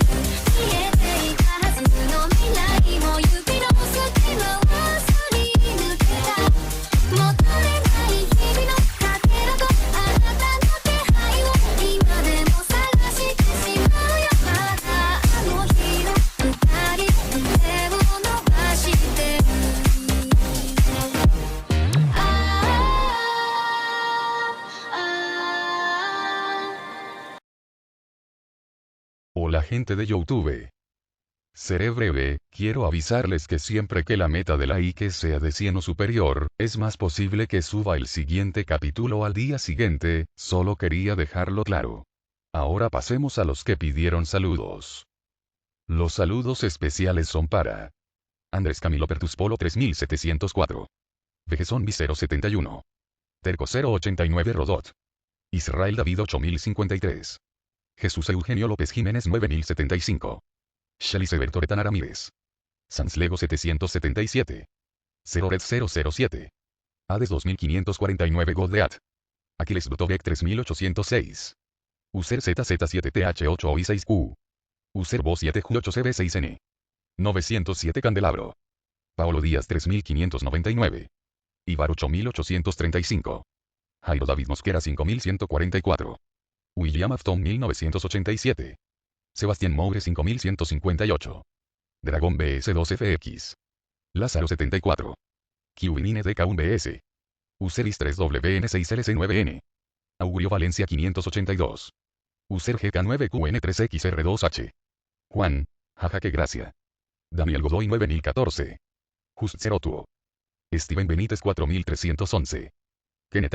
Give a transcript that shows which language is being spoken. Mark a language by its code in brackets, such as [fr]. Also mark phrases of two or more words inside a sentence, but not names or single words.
[ja] 見えていたはずの未来も指の隙間はすり抜けた。求めない日々のかけらとあなたの気配を今でも探してしまうよ。まだあの日の二人手を伸ばしてる。 [es] Hola gente de YouTube. Seré breve, quiero avisarles que siempre que la meta de like sea de 100 o superior, es más posible que suba el siguiente capítulo al día siguiente, solo quería dejarlo claro. Ahora pasemos a los que pidieron saludos. Los saludos especiales son para Andrés Camilo Pertuspolo 3704, Vegezón Vicero 71, Terco 089 Rodot, Israel David 8053, Jesús Eugenio López Jiménez 9075, Shelly Seberto Retana Ramírez, Sanslego 777, Zerored 007, Hades 2549 Godleat, Aquiles Brutovec 3806, User ZZ7TH8 I6Q, User Bo 7Q8CB6N, 907 Candelabro, Paolo Díaz 3599, Ibar 8835, Jairo David Mosquera 5144, William Afton 1987, Sebastián Moure 5158, Dragón BS2FX, Lázaro 74, Qwinine DK1BS, Useris 3WN6LC9N, Augurio Valencia 582, User GK9QN3XR2H, Juan, jaja que gracia, Daniel Godoy 9014, Just Zerotuo, Steven Benítez 4311, Kenneth